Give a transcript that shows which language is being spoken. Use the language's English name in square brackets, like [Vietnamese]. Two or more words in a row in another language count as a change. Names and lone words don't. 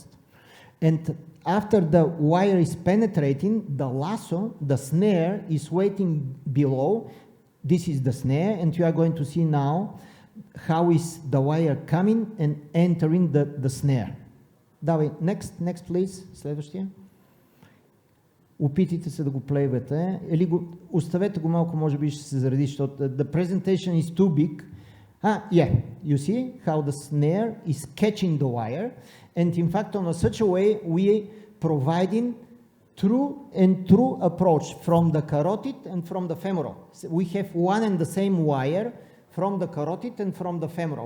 [English] And after the wire is penetrating, the lasso, the snare, is waiting below. This is the snare, and you are going to see now how is the wire coming and entering the snare. David, next please, [Bulgarian] следващия. Опитайте се да го плейвате, или го, оставете го малко, може би ще се заради, защото [English] the presentation is too big. Yeah, you see how the snare is catching the wire, and in fact on such a way we providing true and true approach from the carotid and from the femoral. So we have one and the same wire from the carotid and from the femoral.